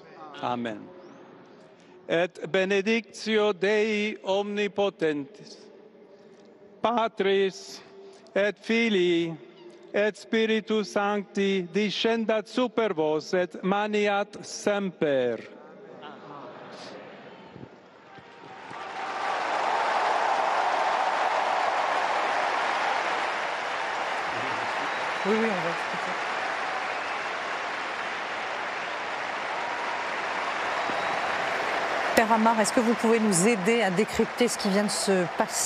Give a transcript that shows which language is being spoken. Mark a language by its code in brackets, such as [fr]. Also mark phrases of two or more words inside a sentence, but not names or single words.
[la] Amen. Et benedictio Dei omnipotentis, Patris et Filii et Spiritus Sancti descendat super vos et maniat semper. [fr] Oui, on va expliquer. Père Amar, est-ce que vous pouvez nous aider à décrypter ce qui vient de se passer?